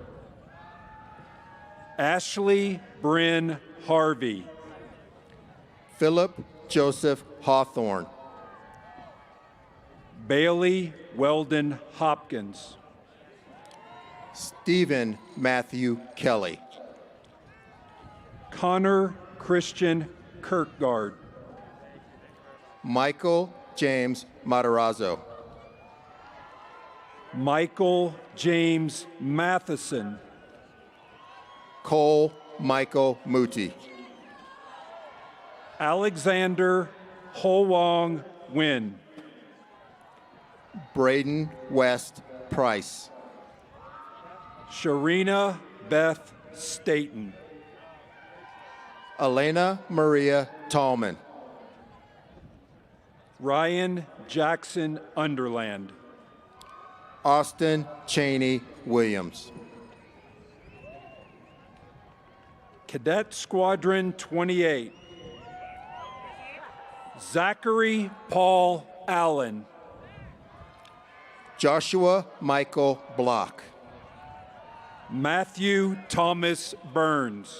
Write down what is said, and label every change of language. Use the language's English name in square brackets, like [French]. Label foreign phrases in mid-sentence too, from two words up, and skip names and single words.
[English] Ashley Bryn Harvey. Philip Joseph Hawthorne. Bailey Weldon Hopkins. Stephen Matthew Kelly. Connor Christian Kirkgard. Michael James Matarazzo. Michael James Matheson. Cole Michael Muti. Alexander Ho-Wong Win. Braden West Price. Sharina Beth Staten. Elena Maria Tallman. Ryan Jackson Underland. Austin Cheney Williams. Cadet Squadron 28. Zachary Paul Allen. Joshua Michael Block. Matthew Thomas Burns.